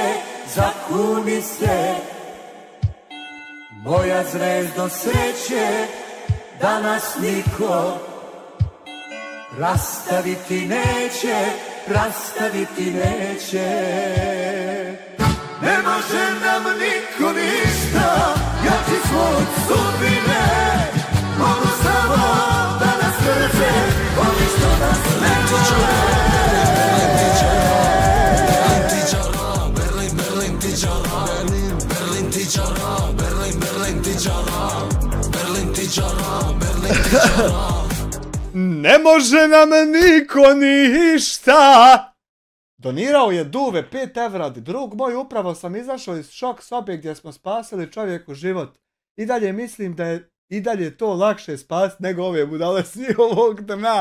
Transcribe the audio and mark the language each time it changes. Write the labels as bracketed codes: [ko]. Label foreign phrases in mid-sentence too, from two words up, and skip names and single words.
[sr] Zakuni se, moja zvezdo sreće, danas niko rastaviti neće, rastaviti neće. Ne može nam niko ništa, ja ti svoj sudbine mogu samo da nas drže, oni što nas ne vole. Berlin, Berlin, tiđara, Berlin, tiđara, Berlin, Berlin, tiđara, Berlin, tiđara, Berlin, tiđara. Ne može nam niko ništa. [bs] Donirao je Duve 5 evra, drug moj, upravo sam izašao iz šok sobe gdje smo spasili čovjeku život. I dalje mislim da je i dalje to lakše spasiti nego ove budale s njihovog dna.